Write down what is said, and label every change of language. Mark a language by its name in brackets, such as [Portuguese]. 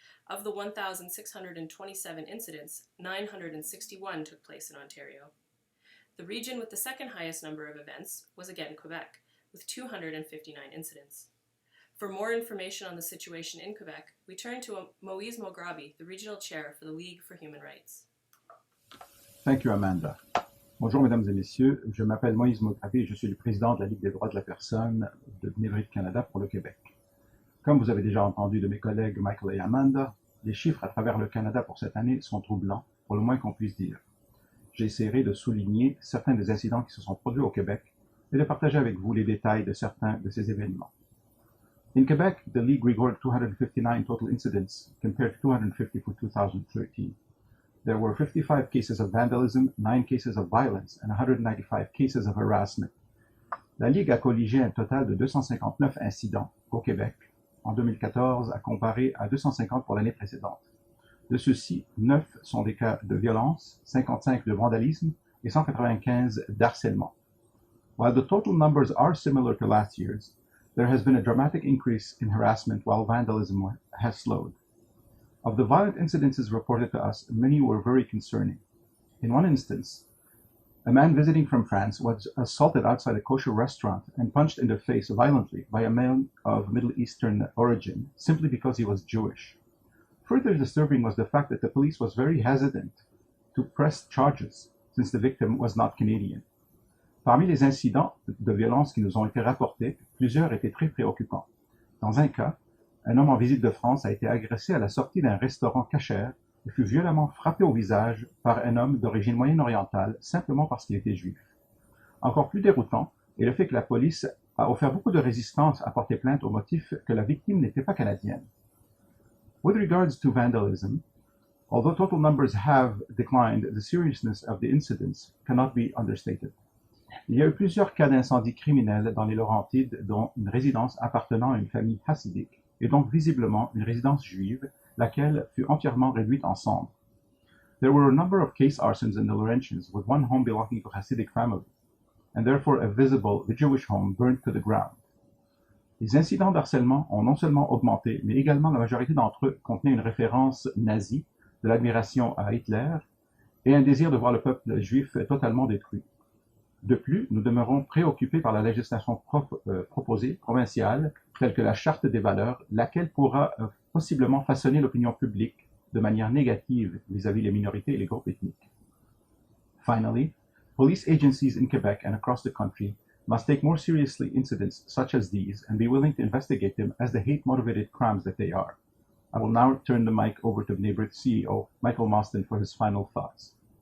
[English] Of the 1,627 incidents, 961 took place in Ontario. The region with the second highest number of events was again Quebec, with 259 incidents. For more information on the situation in Quebec, we turn to Moïse Mograbi, the regional chair for the League for Human Rights. Thank you, Amanda. [French] Bonjour, mesdames et messieurs. Je m'appelle Moïse Mograbi et je suis le président de la Ligue des droits de la personne de Brith Canada pour le Québec. Comme vous avez déjà entendu de mes collègues Michael et Amanda, les chiffres à travers le Canada pour cette année sont troublants, pour le moins qu'on puisse dire. J'essaierai de souligner certains des incidents qui se sont produits au Québec et de partager avec vous les détails de certains de ces événements. [English] In Quebec, the League recorded 259 total incidents compared to 250 for 2013. There were 55 cases of vandalism, 9 cases of violence, and 195 cases of harassment. [French] La Ligue a colligé un total de 259 incidents au Québec en 2014 à comparer à 250 pour l'année précédente. De ceux-ci, 9 sont des cas de violence, 55 de vandalisme et 195 d'harcèlement. [English] While the total numbers are similar to last year's, there has been a dramatic increase in harassment while vandalism has slowed. Of the violent incidences reported to us, many were very concerning. In one instance, a man visiting from France was assaulted outside a kosher restaurant and punched in the face violently by a man of Middle Eastern origin simply because he was Jewish. Further disturbing was the fact that the police was very hesitant to press charges since the victim was not Canadian. [French] Parmi les incidents de violence qui nous ont été rapportés, plusieurs étaient très préoccupants. Dans un cas, un homme en visite de France a été agressé à la sortie d'un restaurant cachère et fut violemment frappé au visage par un homme d'origine moyenne-orientale simplement parce qu'il était juif. Encore plus déroutant est le fait que la police a offert beaucoup de résistance à porter plainte au motif que la victime n'était pas canadienne. [English] With regards to vandalism, although total numbers have declined, the seriousness of the incidents cannot be understated. [French] Il y a eu plusieurs cas d'incendies criminels dans les Laurentides, dont une résidence appartenant à une famille hassidique, et donc visiblement une résidence juive, laquelle fut entièrement réduite en cendres. [English] There were a number of case arsons in the Laurentians, with one home belonging to a Hasidic family, and therefore the Jewish home burned to the ground. [French] Les incidents d'harcèlement ont non seulement augmenté, mais également la majorité d'entre eux contenaient une référence nazie, de l'admiration à Hitler, et un désir de voir le peuple juif totalement détruit. De plus, nous demeurons préoccupés par la législation proposée, provinciale, telle que la Charte des valeurs, laquelle pourra possiblement façonner l'opinion publique de manière négative vis-à-vis les minorités et les groupes ethniques. [English] Finally, police agencies in Quebec and across the country must take more seriously incidents such as these and be willing to investigate them as the hate-motivated crimes that they are. I will now turn the mic over to B'nai Brith CEO, Michael Mostyn, for his final thoughts.